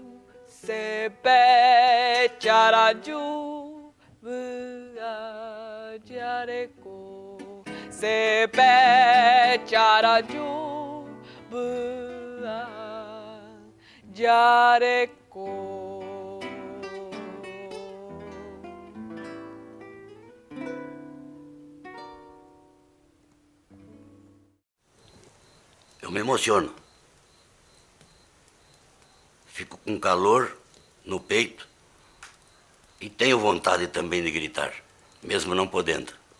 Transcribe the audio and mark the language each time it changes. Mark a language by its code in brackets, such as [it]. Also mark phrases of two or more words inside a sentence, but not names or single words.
[pt] Sepete Araju bua jareko Sepete Araju bua jareko. Eu me emociono. Fico com calor no peito e tenho vontade também de gritar, mesmo não podendo.